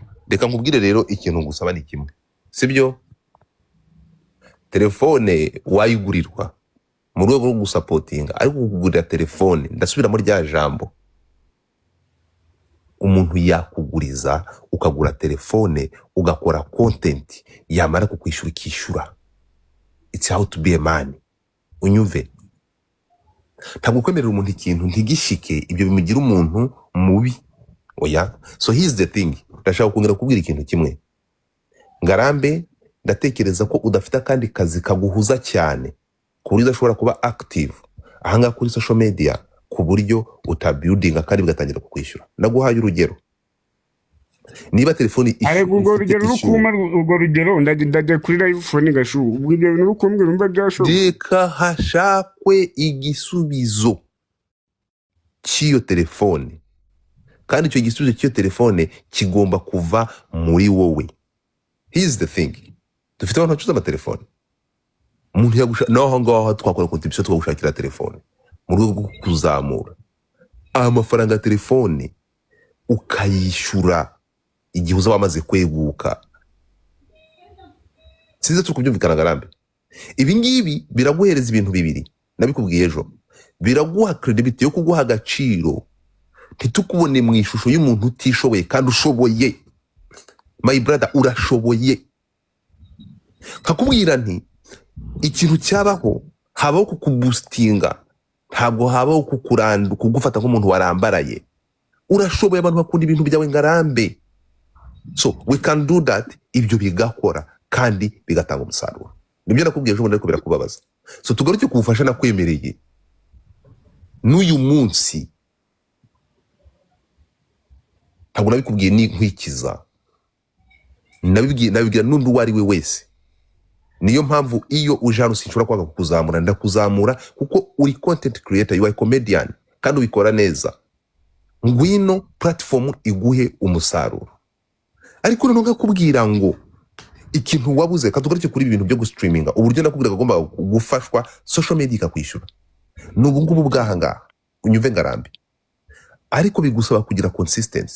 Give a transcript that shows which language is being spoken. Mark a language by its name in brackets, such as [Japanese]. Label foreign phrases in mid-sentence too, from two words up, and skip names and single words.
[Kinyarwanda] Reka nkubwire rero ikintu ngusaba ni kimwe, sibyo? Telefone wayigurirwa mu rwego rwo gusapotinga, ariko kugurira telefone, ndasubira muri rya jambo, umuntu yakuguriza ukagura telefone ugakora content, yamara kukwishyura ikishyura. [English] It's how to be a man. [Kinyarwanda] Unyumve? Ntabwo kwemerera umuntu ikintu ntigishike, ibyo bimugira umuntu mubi. Oya, [English] so here's the thing, [Kinyarwanda] ndashaka kongera kubwira ikintu kimwe. Ngarambe ndatekereza ko udafite akandi kazi kaguhuza cyane ku buryo udashobora kuba active ahangaha kuri [English] social media [Kinyarwanda] ku buryo utabuildinga kandi bigatangira kukwishyura. Ndaguhaye urugero, niba telefoni ariko urwo rugero rukuma urwo rugero ndajya kuri live phone gashu ubwo ibyo bintu rukumbwira umva byashoboka. reka hashakwe igisubizo cy'iyo telefone, kandi icyo gisubizo cy'iyo telefone kigomba kuva muri wowe. [English] Here's the thing, [Kinyarwanda] dufite abantu bacuruza amatelefone, umuntu yagusha naho ngaho twakora contribution tukagushakira telefone mu rwego rwo kuzamura amafaranga ya telefone ukayishyura igihe uzaba wamaze kweguka. Sinzi turi kubyumvikana ngarambe. Ibi ngibi biraguhereza ibintu bibiri, nabikubwiye ejo. Biraguha credibility yo kuguha agaciro, ntitukubone mu ishusho y'umuntu utishoboye kandi ushoboye. [English] My brother, [Kinyarwanda] urashoboye. Kakubwira nti ikintu cyabaho habaho kukuboostinga, ntabwo habaho kugufata nk'umuntu warambaraye. Urashoboye, abantu bakunda ibintu byawe ngarambe. [English] So we can do that, [Kinyarwanda] ibyo bigakora kandi bigatanga umusaruro. Nibyo nakubwiye ejo, ariko birakubabaza. So tugaruke kugufasha nakwemereye n'uyu munsi, ntabwo nabikubwiye ni nkwikiza, nabibwira n'undi uwo ari we wese. Niyo mpamvu iyo uje hano sinshobora kwanga kukuzamura, ndakuzamura kuko uri [English] content creator, you are a comedian [Kinyarwanda] kandi ubikora neza. Ngwino platform iguhe umusaruro. Ariko noneho ngakubwira ngo ikintu wabuze, katugaruke kuri ibintu byo gustreaminga, uburyo nakubwira agomba gufashwa [English] social media [Kinyarwanda] ikakwishyura. N'ubu ngubu bwahangaha unyumve ngarambe, ariko bigusaba kugira consistency.